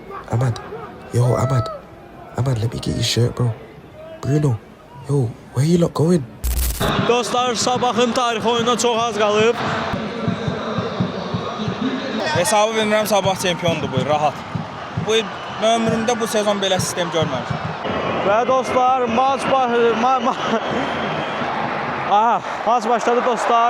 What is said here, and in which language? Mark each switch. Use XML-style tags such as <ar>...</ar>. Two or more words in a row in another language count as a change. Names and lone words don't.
<en>Ahmad. Yo, Ahmad. Ahmad, let me get your shirt, bro. Bruno. Yo, where you lot going?</en> <az>Dostlar, sabahın tarixi oyununa çox az qalıb. Hesabı bilmirəm, Sabah çempiondur bu il, rahat. Bu il ömrümdə bu sezon belə sistem görməmişəm. Və dostlar, maç başladı dostlar.</az>